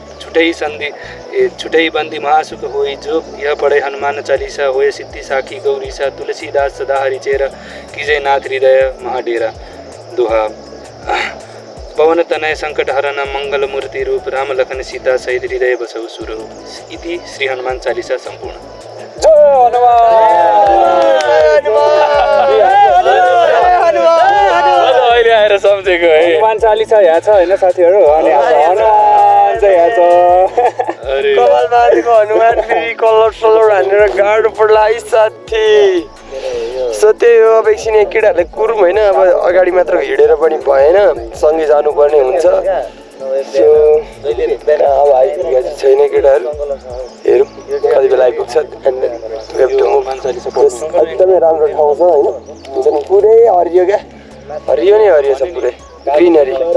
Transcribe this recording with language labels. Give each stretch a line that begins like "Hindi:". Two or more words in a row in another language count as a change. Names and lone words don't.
Awadhi: छुटई बंदी महासुख होई जो यह पढ़े हनुमान चालीसा होए सिद्धि साखी गौरीसा तुलसीदास सदा हरिचेरा कीजय नाथ हृदय महाडेरा दोहा पवन तनय संकट हरन मंगल मूर्ति रूप राम लखन सीता सहित हृदय बसौ सुर इति श्री हनुमान चालीसा संपूर्ण
Nepali: जय अहिले आएर सम्झेको है हनुमान चालीसा यहाँ छ होइन साथीहरू अनि हनुमान चाहिँ यहाँ छ कपालबारीको हनुमान फेरि कलर सलर हानेर गाडो पर्ला है साथी सो त्यही हो अब एकछिन केटाहरूले कुरौँ होइन अब अगाडि मात्र हिँडेर पनि भएन सँगै जानुपर्ने हुन्छ सो अब आइपुगेको चाहिँ छैन केटाहरू हेरौँ कति बेला आइपुग्छ एकदमै राम्रो ठाउँ छ होइन हुन्छ नि पुरै हरियो क्या हरियो नै हरियो छ पुरै ग्रिनरी